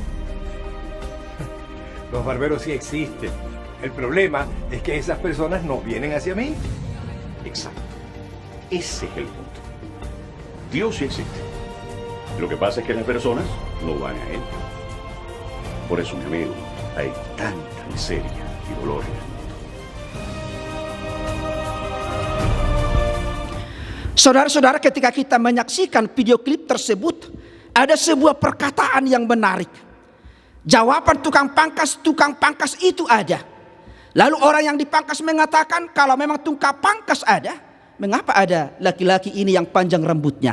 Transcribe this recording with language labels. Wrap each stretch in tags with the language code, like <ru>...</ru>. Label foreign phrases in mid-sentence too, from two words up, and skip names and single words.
<es>Los barberos sí existen. El problema es que esas personas no vienen hacia mí. Exacto. Ese es el punto. Dios sí existe. Lo que pasa es que las personas no van a Él. Por eso, mi amigo, hay tanta miseria y dolor en el mundo.</es> <id>Saudara-saudara, ketika kita menyaksikan video klip tersebut, ada sebuah perkataan yang menarik. Jawaban tukang pangkas itu ada. Lalu orang yang dipangkas mengatakan, kalau memang tukang pangkas ada, mengapa ada laki-laki ini yang panjang rambutnya?</id>